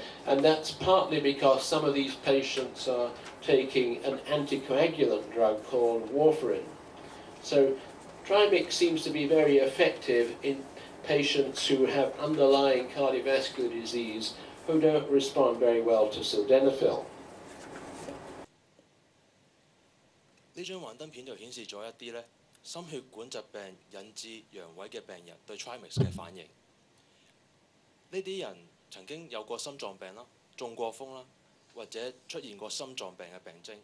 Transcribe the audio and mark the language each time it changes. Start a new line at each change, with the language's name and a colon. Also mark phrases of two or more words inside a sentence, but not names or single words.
English: And that's partly because some of these patients are taking an anticoagulant drug called warfarin. So Trimix seems to be very effective in patients who have underlying cardiovascular disease who don't respond very well to sildenafil.
Cantonese: 呢張幻燈片就顯示咗一啲心血管疾病引致陽痿嘅病人對 Trimix 嘅反應。呢啲人曾經有過心臟病啦、中過風啦，或者出現過心臟病嘅病徵。